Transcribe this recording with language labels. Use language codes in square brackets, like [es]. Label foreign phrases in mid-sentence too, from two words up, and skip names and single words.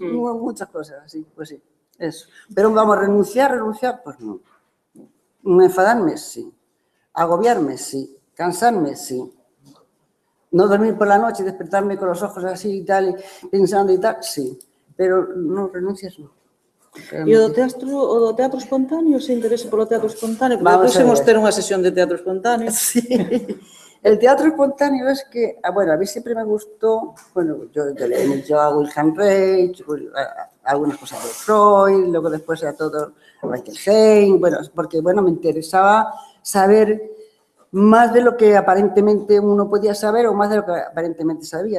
[es] Muchas cosas, sí, pues sí, eso. Pero vamos, renunciar, pues no. Enfadarme, sí. Agobiarme, sí. Cansarme, sí. No dormir por la noche y despertarme con los ojos así y tal, pensando y tal, sí. Pero no renuncias, no. [gl] E o do teatro espontáneo, ese interese polo teatro espontáneo, porque [es] Vamos [gl] podemos [es] a ver. [gl] ter unha sesión de teatro espontáneo. [es] Sí. El teatro espontáneo es que, bueno, a mí siempre me gustó, bueno, yo hago Wilhelm Reich, algunas cosas de Freud, luego después era todo Michael Heim, bueno, porque, bueno, me interesaba saber más de lo que aparentemente uno podía saber o más de lo que aparentemente sabía.